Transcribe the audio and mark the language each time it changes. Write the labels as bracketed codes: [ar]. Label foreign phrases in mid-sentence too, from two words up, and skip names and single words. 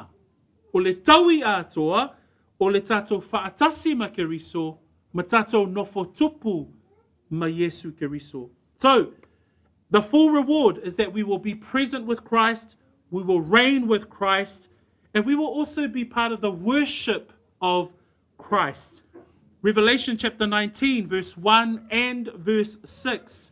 [sm] O le taui atoa, o le tātou faatasi ma keriso, ma tātou nofo tupu ma Yesu keriso. [en] So, the full reward is that we will be present with Christ, we will reign with Christ, and we will also be part of the worship of Christ. Revelation chapter 19, verse 1 and verse 6.